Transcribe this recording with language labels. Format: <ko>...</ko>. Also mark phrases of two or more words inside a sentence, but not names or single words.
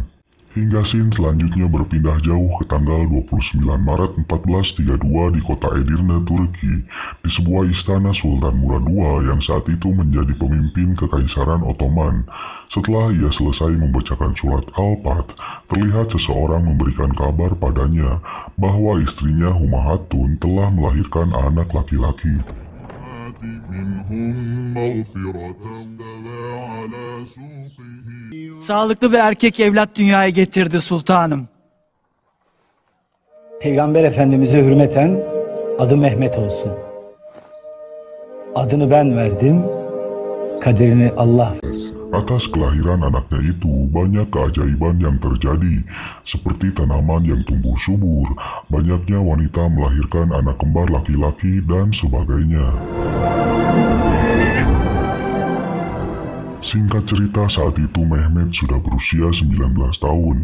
<id>Hingga scene selanjutnya berpindah jauh ke tanggal 29 Maret 1432 di kota Edirne, Turki, di sebuah istana Sultan Murad II yang saat itu menjadi pemimpin Kekaisaran Ottoman. Setelah ia selesai membacakan surat Al-Fat, terlihat seseorang memberikan kabar padanya bahwa istrinya Humahatun telah melahirkan anak laki-laki.</id> <tr>Sağlıklı bir erkek evlat dünyaya getirdi sultanım. Peygamber Efendimiz'e hürmeten adı Mehmet olsun. Adını ben verdim, kaderini Allah versin.</tr> <id>Atas kelahiran anaknya itu, banyak keajaiban yang terjadi, seperti tanaman yang tumbuh subur, banyaknya wanita melahirkan anak kembar laki-laki, dan sebagainya. Singkat cerita, saat itu Mehmet sudah berusia 19 tahun.</id>